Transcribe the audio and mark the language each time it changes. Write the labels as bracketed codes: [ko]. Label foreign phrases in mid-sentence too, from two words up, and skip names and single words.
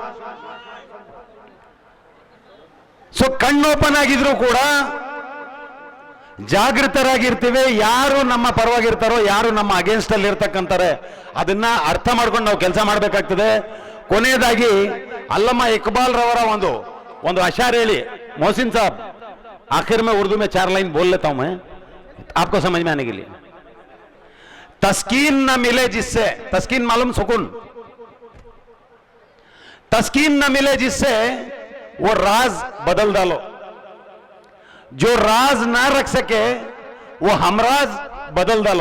[kn] ಸೊ ಕಣ್ಣು ಓಪನ್ ಆಗಿದ್ರು ಕೂಡ ಜಾಗೃತರಾಗಿರ್ತೀವಿ. ಯಾರು ನಮ್ಮ ಪರವಾಗಿರ್ತಾರೋ, ಯಾರು ನಮ್ಮ ಅಗೇನ್ಸ್ಟ್ ಅಲ್ಲಿ ಇರ್ತಕ್ಕಂತಾರೆ, ಅದನ್ನ ಅರ್ಥ ಮಾಡ್ಕೊಂಡು ನಾವು ಕೆಲಸ ಮಾಡಬೇಕಾಗ್ತದೆ. ಕೊನೆಯದಾಗಿ ಅಲ್ಲಮ್ಮ ಇಕ್ಬಾಲ್ ರವರ ಒಂದು ಅಶಾರ್ ಹೇಳಿ, ಮೊಹಸಿನ್ ಸಾಬ್ [hi] आखिर में उर्दू में 4 लाइन बोल लेता हूं मैं, आपको समझ में आने के लिए. तस्कीन न मिले जिससे, तस्कीन मालूम सुकून, तस्कीन न मिले जिससे वो राज बदल डालो. जो राज ना रख सके वो हमराज बदल डालो.